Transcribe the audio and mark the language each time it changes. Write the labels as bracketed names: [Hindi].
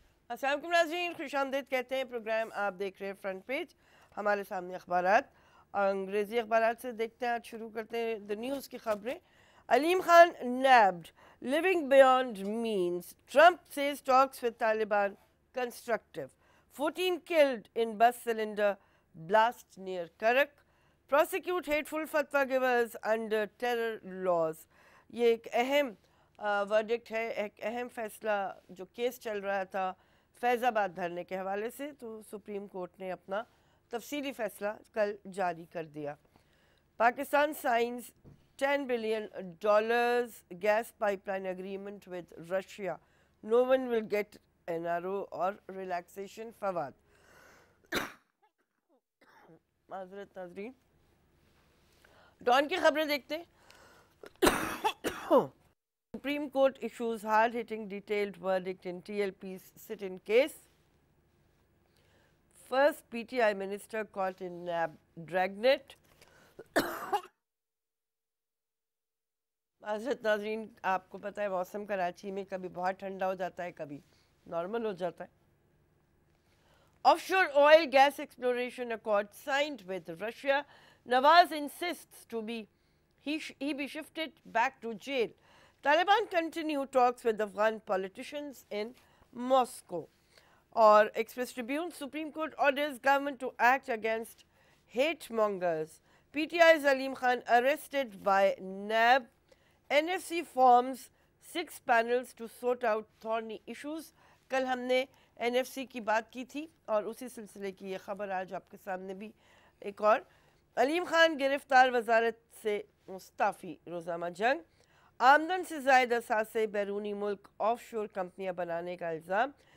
[Urdu] السلام علیکم ناظرین، خوش آمدید کہتے ہیں پروگرام آپ دیکھ رہے ہیں فرنٹ پیج. ہمارے سامنے اخبارات انگریزی اخبارات سے دیکھتے ہیں. آج شروع کرتے ہیں دا نیوز کی خبریں. [English] Aleem Khan nabbed, living beyond means. Trump says talks with Taliban constructive. 14 killed in bus cylinder blast near Karak. Prosecute hateful fatwa givers under terror laws. [Urdu] یہ ایک اہم ورڈکٹ ہے، ایک اہم فیصلہ جو کیس چل رہا تھا فیض آباد دھرنے کے حوالے سے، تو سپریم کورٹ نے اپنا تفصیلی فیصلہ کل جاری کر دیا. [English] Pakistan signs $10 billion gas pipeline agreement with Russia. No one will get NRO or relaxation. [Urdu] Fawad معذرت ناظرین. ڈان کی خبریں دیکھتے ہیں. [English] Supreme Court issues hard-hitting detailed verdict in TLP's sit-in case. First PTI minister caught in nab dragnet. [Urdu] معذرت ناظرین، آپ کو پتہ ہے موسم کراچی میں کبھی بہت ٹھنڈا ہو جاتا ہے، کبھی نارمل ہو جاتا ہے. [English] Offshore oil gas exploration accord signed with Russia. Nawaz insists he be shifted back to jail. Taliban continue talks with Afghan politicians in Moscow. Or Express Tribune, Supreme Court orders government to act against hate mongers. PTI's Aleem Khan arrested by NAB. NFC forms 6 panels to sort out thorny issues. [Urdu] کل ہم نے NFC کی بات کی تھی اور اسی سلسلے کی یہ خبر آج آپ کے سامنے بھی ایک اور. علیم خان گرفتار، وزارت سے مستعفی. روزنامہ جنگ. آمدن سے زائد اثاثے بیرونی ملک آف شور کمپنیاں بنانے کا الزام.